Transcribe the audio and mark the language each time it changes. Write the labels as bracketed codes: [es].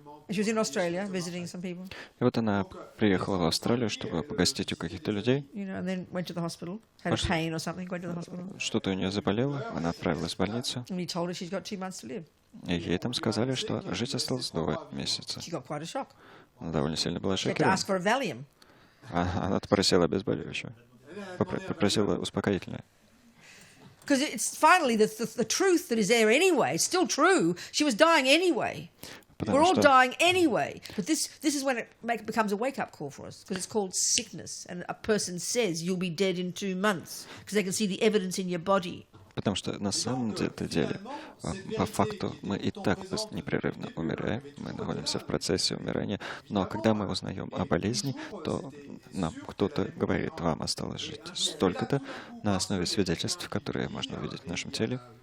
[en] She was in Australia visiting some people. [ru] И вот она приехала в Австралию, чтобы погостить у каких-то людей. [en] And then went to the hospital, had a pain or something, went to the hospital. [ru] Что-то у нее заболело, она отправилась в больницу. [en] And he told her she's got 2 months to live. [ru] И ей там сказали, что жить осталось 2 месяца. [en] She got quite a shock. [ru] Она довольно сильно была [en] She had to [ru] шокирована. [en] ask for a Valium. [ru] Она попросила обезболивающее. Попросила успокоительное. [en] Because it's finally the truth that is there anyway. It's still true. She was dying anyway. We're all dying anyway. But this is when it becomes a wake-up call for us, because it's called sickness. And a person says you'll be dead in 2 months, because they can see the evidence in your body. [ru] Потому что на самом деле, по факту, мы и так непрерывно умираем, мы находимся в процессе умирания, но когда мы узнаем о болезни, то нам кто-то говорит, вам осталось жить столько-то на основе свидетельств, которые можно увидеть в нашем теле.